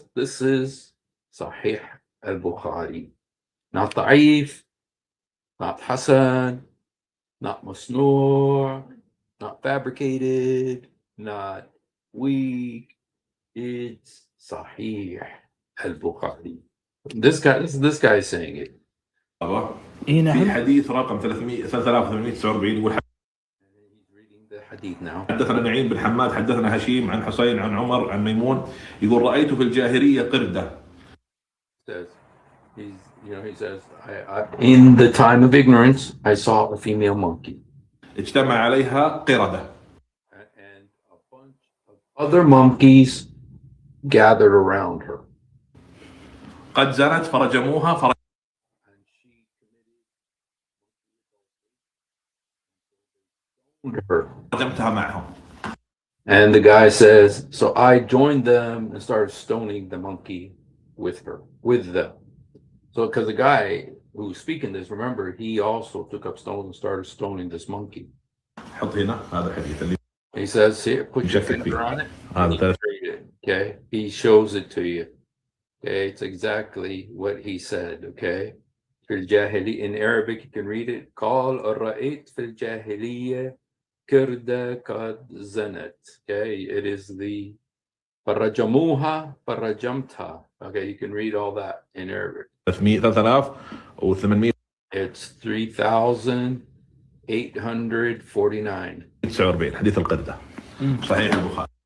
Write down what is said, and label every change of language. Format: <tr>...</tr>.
<en>This is Sahih al-Bukhari. Not Da'if, not Hasan, not Masnoor, not fabricated, not weak. It's Sahih al-Bukhari. This guy is saying it.</en> <ar>في حديث رقم 3849 يقول</ar> <en>He's reading the hadith now.</en> <ar>حدثنا نعيم بن حماد حدثنا هشيم عن حسين عن عمر عن ميمون يقول رأيت في الجاهلية قردة.</ar> <en>He says, in the time of ignorance, I saw a female monkey.</en> <ar>اجتمع عليها قردة.</ar> <en>And a bunch of other monkeys gathered around her.</en> <ar>قد زنت فرجموها</ar> <en>And she committed her.</en> <ar>فرجمتها معهم.</ar> <en>And the guy says, so I joined them and started stoning the monkey with them. So because the guy who was speaking this, remember, he also took up stones and started stoning this monkey.</en> <ar>حط هنا هذا الحديث اللي</ar> <en>He says, here, put your finger on it. Okay, he shows it to you. Okay, it's exactly what he said. Okay, in Arabic you can read it.</en> <ar>قال رأيت في الجاهلية كردة قد زنت.</ar> <en>Okay, it is the</en> <ar>فرجموها فرجمتها.</ar> <en>Okay, you can read all that in Arabic. 3849 It's 3,849.</en> <ar>49 حديث القردة. صحيح البخاري.</ar>